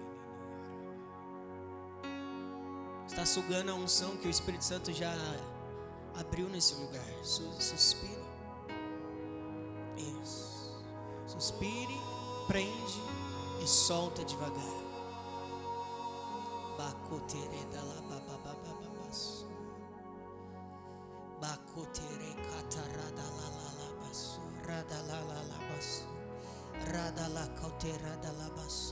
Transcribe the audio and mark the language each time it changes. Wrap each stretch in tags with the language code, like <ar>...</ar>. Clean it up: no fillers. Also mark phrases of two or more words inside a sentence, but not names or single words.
<pt>Está sugando a unção que o Espírito Santo já abriu nesse lugar. Suspire. Isso. Suspire, prende e solta devagar. Bacotere da la babababababasu. Bacotere catarada la la la basu. Rada la la la basu. Rada la cautera da la basu.</pt>